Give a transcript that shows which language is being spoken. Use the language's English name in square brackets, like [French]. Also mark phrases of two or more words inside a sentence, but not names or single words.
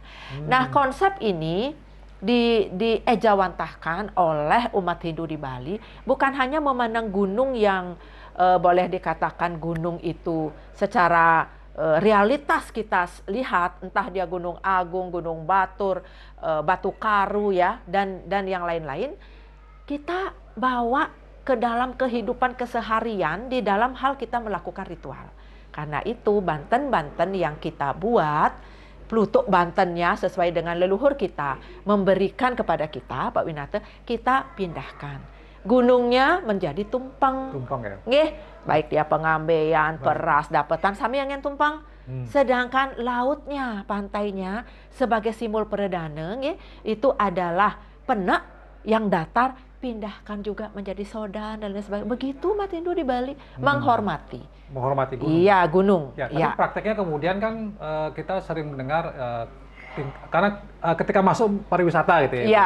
[Indonesian] Nah, konsep ini diejawantahkan oleh umat Hindu di Bali, bukan hanya memandang gunung yang boleh dikatakan gunung itu secara realitas kita lihat, entah dia Gunung Agung, Gunung Batur, Batu Karu ya, dan yang lain-lain, kita bawa ke dalam kehidupan keseharian di dalam hal kita melakukan ritual. Karena itu Banten-Banten yang kita buat, Plutuk Bantennya sesuai dengan leluhur kita memberikan kepada kita, Pak Winata, kita pindahkan. Gunungnya menjadi tumpeng. Tumpeng ya. Nggih, baik dia pengambean, peras, [Balinese] dapetan sami [Indonesian] yang tumpeng. Sedangkan lautnya, pantainya sebagai simbol peredana, nggih, itu adalah penek yang datar, pindahkan juga menjadi sodan dan lain sebagainya. Begitu umat Hindu di Bali menghormati gunung. Iya, gunung. Ya, tapi prakteknya kemudian kan kita sering mendengar karena ketika masuk pariwisata gitu ya.